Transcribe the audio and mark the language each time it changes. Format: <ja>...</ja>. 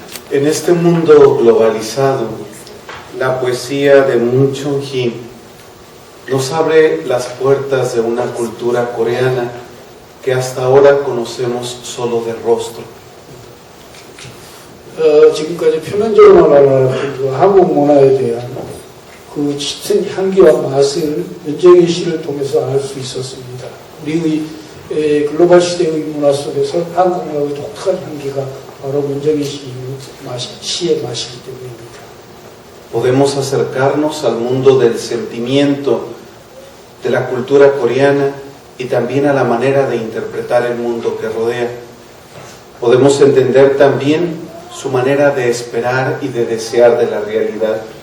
<es>En este mundo globalizado, la poesía de Moon Chong-hee nos abre las puertas de una cultura coreana que hasta ahora conocemos solo de rostro.</es> <ko>지금까지 표면적으로만 알아왔던 그 한국 문화에 대한 그 짙은 향기와 맛을 문정희 시를 통해서 알 수 있었습니다. 우리의 글로벌 시대의 문화 속에서 한국 문화의 독특한 향기가 바로 문정희 시의 맛이기 때문입니다.</ko> <es>Podemos acercarnos al mundo del sentimiento de la cultura coreana y también a la manera de interpretar el mundo que rodea. Podemos entender también su manera de esperar y de desear de la realidad.</es>